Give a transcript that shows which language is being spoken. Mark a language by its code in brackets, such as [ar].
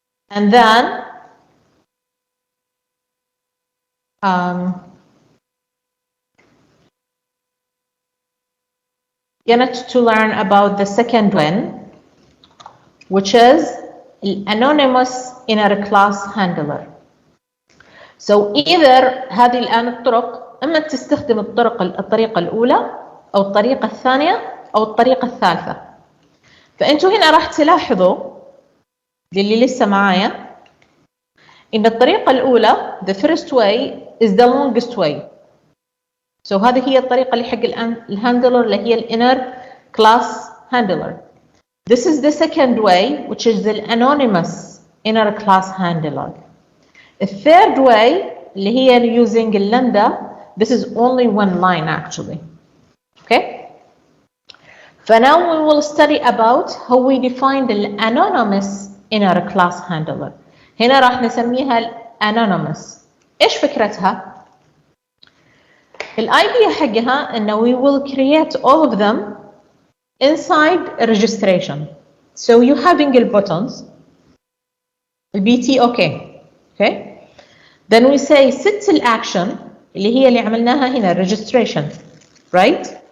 [en] And then gonna to learn about the second one, which is anonymous inner class handler. So either [ar] هذه الآن الطرق إما تستخدم الطريقة الأولى أو الطريقة الثانية أو الطريقة الثالثة. فأنتوا هنا راح تلاحظوا للي لسه معايا إن الطريقة الأولى [en] the first way is the longest way. [ar] So هذه هي الطريقة اللي حق الهاندلر اللي هي الانر class handler. [en] This is the second way, which is the anonymous inner class handler. The third way [ar] اللي هي [en] using Lambda, this is only one line actually. Okay? For now we will study about how we define the anonymous inner class handler. [ar] هنا راح نسميها anonymous. إيش فكرتها؟ الidea حقها إنه [en] we will create all of them inside a registration. So you having the buttons, BT OK. Okay? Then we say set الأكشن [ar] اللي هي اللي عملناها هنا [en] registration, right?